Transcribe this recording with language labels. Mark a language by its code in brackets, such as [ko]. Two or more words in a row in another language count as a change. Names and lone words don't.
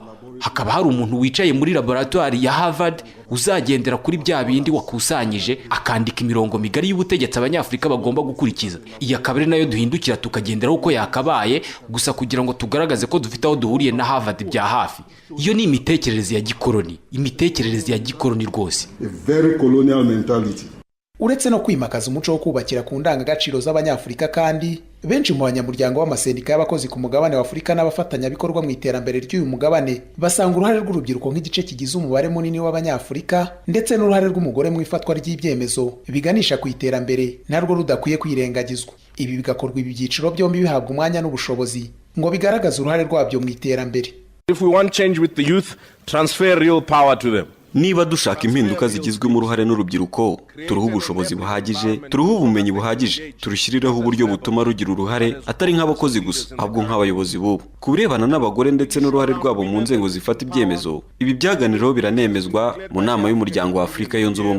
[rw] Hakaba hari umuntu wicaye muri laboratoire ya Harvard uzagendera kuri bya bindi wakusanyije, akandika imirongo migari y'ubutegetsi abanyafurika bagomba gukurikiza. Iyi akaba ari nayo duhindukira tukagenderaho uko yakabaye, gusa kugira ngo tugaragaze ko dufite aho duhuriye na Harvard bya hafi. Iyo ni imitekerereze ya gikoloni rwose. [en] A very colonial mentality. [rw] Uretse no kwimakaza umuco wo kubakira ku ndangagaciro z'abanyafurika, kandi benshi mu banyamuryango w'amasendika y'abakozi ku mugabane wa Afurika n'abafatanyabikorwa mu iterambere ry'uyu mugabane basanga uruhare rw'urubyiruko nk'igice kigize umubare munini w'abanyafurika, ndetse n'uruhare rw'umugore mu ifatwa ry'ibyemezo biganisha ku iterambere narwo rudakwiye kwirengagizwa. Ibi bigakorwa ibi byiciro byombi bihabwa umwanya n'ubushobozi ngo bigaragaze uruhare rwabyo mu iterambere. [en] If we want change with the youth, transfer real power to them. [rw] Niba dushaka impinduka zigizwe mu ruhare n'urubyiruko, turuha ubushobozi buhagije, turuha ubumenyi buhagije, turushyiriraho uburyo butuma rugira uruhare atari nk'abakozi gusa, ahubwo nk'abayobozi b'ubu. Ku birebana n'abagore ndetse n'uruhare rwabo mu nzego zifata ibyemezo, ibi byaganiriweho biranemezwa mu nama y'umuryango wa Afurika yunze ubumwe.